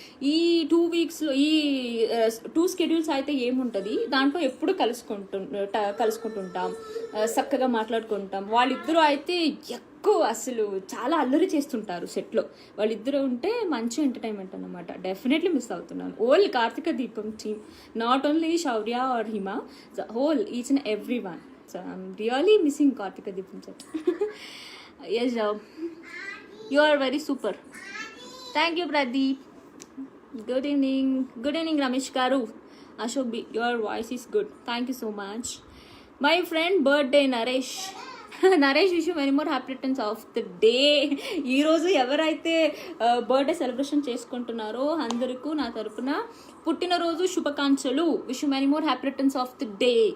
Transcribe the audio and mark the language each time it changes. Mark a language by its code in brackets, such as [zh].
[te] ఈ 2 వీక్స్లో ఈ 2 స్కెడ్యూల్స్ అయితే ఏముంటుంది, దాంట్లో ఎప్పుడు కలుసుకుంటుంటాం, చక్కగా మాట్లాడుకుంటాం. వాళ్ళిద్దరూ అయితే ఎక్కువ అసలు చాలా అల్లరి చేస్తుంటారు సెట్లో. వాళ్ళిద్దరూ ఉంటే మంచి ఎంటర్టైన్మెంట్ అన్నమాట. [en] Definitely miss అవుతున్నాను whole Karthika Deepam team, not only Shourya or Hima, the whole each and every one. So I'm really missing Kartika Deepam sir. Yes, you are very super. Thank you, Pradeep. Good evening. Good evening, Ramesh Garu. Ashok B, your voice is good. Thank you so much. My friend birthday, Naresh. [te] Naresh [en] Wish many more happy returns of the day. [te] ఈరోజు ఎవరైతే birthday celebration చేసుకుంటున్నారో అందరికీ నా తరపున పుట్టినరోజు శుభాకాంక్షలు. [en] Wish many more happy returns of the day.